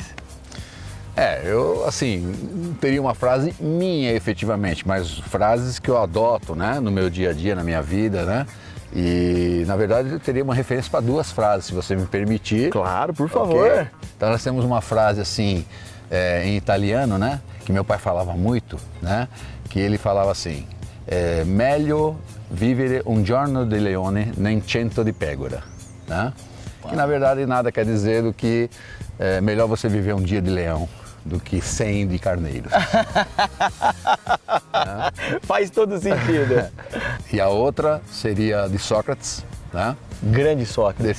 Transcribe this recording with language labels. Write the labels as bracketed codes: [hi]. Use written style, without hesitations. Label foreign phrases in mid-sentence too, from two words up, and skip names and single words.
[pt] Eu, assim, teria uma frase minha efetivamente, mas frases que eu adoto, né, no meu dia a dia, na minha vida, né? E, na verdade, eu teria uma referência para 2 frases, se você me permitir. Claro, por favor. Okay? Então, nós temos uma frase, assim, em italiano, né, que meu pai falava muito, né, que ele falava assim, [it] meglio vivere un giorno di leone nem 100 di pecora, [pt] né? Que, na verdade, nada quer dizer do que melhor você viver um dia de leão do que 100 de carneiros. Faz todo sentido. E a outra seria de Sócrates, né? Grande Sócrates.